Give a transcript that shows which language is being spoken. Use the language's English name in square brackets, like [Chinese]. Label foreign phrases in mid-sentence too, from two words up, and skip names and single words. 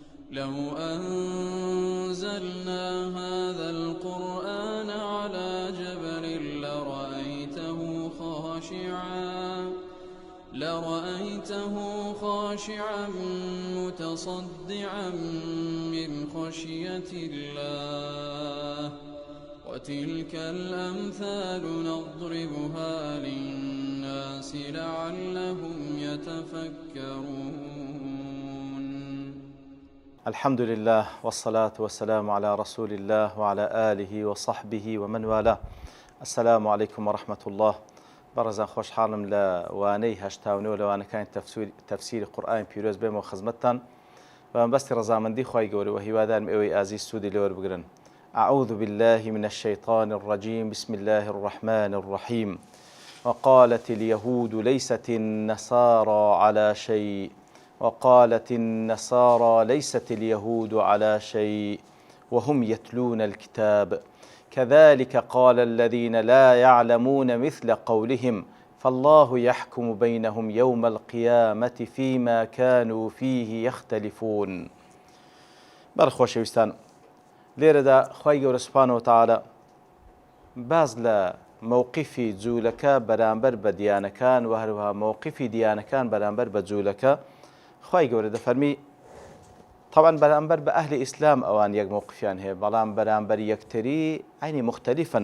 [Arabic] لو أنزلنا هذا القرآن على جبل لرأيته خاشعا متصدعا من خشية الله وتلك الأمثال نضربها للناس لعلهم يتفكرون. الحمد لله والصلاة والسلام على رسول الله وعلى آله وصحبه ومن والاه. السلام عليكم ورحمة الله. [Central Kurdish] بەڕێزان خۆشحاڵم لە وانەی هەشتاونەوە لەوانەکانی تەفسیری قورئانی پیرۆز بێمەوە خزمەتتان بەمەبەستی ڕەزامەندی خوای گەورەوە هیوادارم ئێوەی ئازیز سوودی لێوە بگرن. [Arabic] أعوذ بالله من الشيطان الرجيم بسم الله الرحمن الرحيم وقالت اليهود ليست النصارى على شيء وقالت النصارى ليست اليهود على شيء وهم يتلون الكتاب كذلك قال الذين لا يعلمون مثل قولهم فالله يحكم بينهم يوم القيامة فيما كانوا فيه يختلفون. [Central Kurdish] بەڕخۆشەویستان، لێرەدا خوای گەورە [Arabic] سوبحانەهو وتەعالە [Central Kurdish] باز لە مووقیفی جوولەکە بەرامبەر بە دیانەکان و هەروەها مووقیفی دیانەکان بەرامبەر بە جوولەکە خوای گەورە دەفەرمی طبعا بەرامبەر بە ئەهلی ئیسلام ئەوان یەک مووقفیان هەیە، بەڵام بەرامبەر یەکتری عینی مختەلیفن.